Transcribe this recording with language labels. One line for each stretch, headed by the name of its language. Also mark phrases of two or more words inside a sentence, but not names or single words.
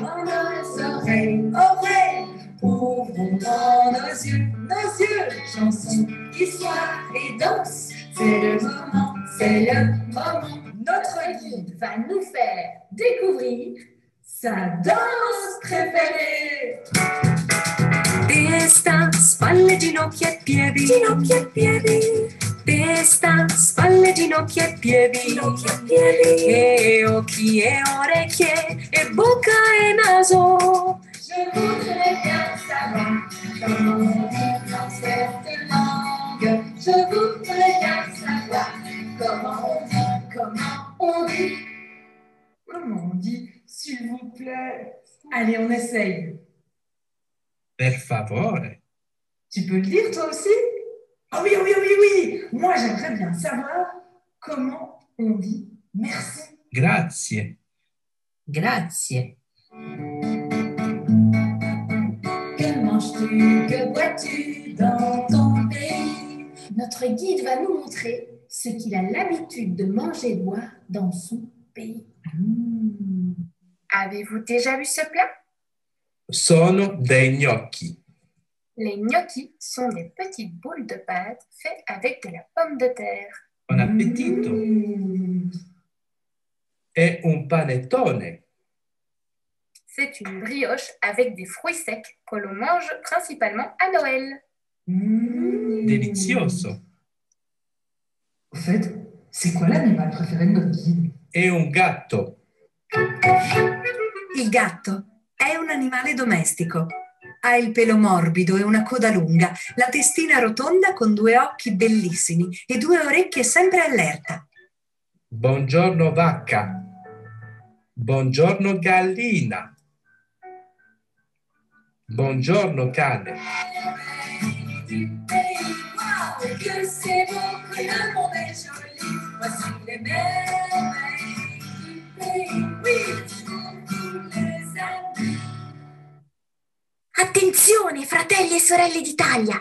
French: Dans nos oreilles, ouvrons grand nos yeux, chanson, histoire et danse. C'est le moment, c'est le moment. Notre guide va nous faire découvrir sa danse préférée.
Italian: Testa, spalle, ginocchia e piedi. Ginocchia e piedi. Testa, spalle, ginocchia e piedi. Ginocchia e piedi. E occhi e orecchie e bocca e naso.
French: Je voudrais bien savoir comment on dit dans cette langue. Je voudrais bien savoir comment on dit. Comment on dit, s'il vous plaît? Allez, on essaye.
Italian: Per favore.
French: Tu peux le dire toi aussi? Ah oui, oui, oui, oui. Moi, j'aimerais bien savoir comment on dit merci.
Italian: Grazie. Grazie.
French: Que manges-tu, que bois-tu dans ton pays? Notre guide va nous montrer ce qu'il a l'habitude de manger et de boire dans son pays. Avez-vous déjà vu ce plat?
Italian: Sono dei gnocchi.
French: Les gnocchis sont des petites boules de pâte faites avec de la pomme de terre.
Italian: Buon appetito. È un panettone.
French: C'est une brioche avec des fruits secs que l'on mange principalement à Noël.
Italian: Delizioso.
French: Au fait, c'est quoi l'animal préféré de notre guide?
Italian: È un gatto. Il gatto è un animale domestico. Ha il pelo morbido e una coda lunga, la testina rotonda con 2 occhi bellissimi e 2 orecchie sempre allerta. Buongiorno vacca. Buongiorno gallina. Buongiorno cane.
French: Que c'est beau, que le monde est joli. Voici les merveilles du pays. Oui, tous les amis.
Italian: Attenzione, fratelli e sorelle d'Italia!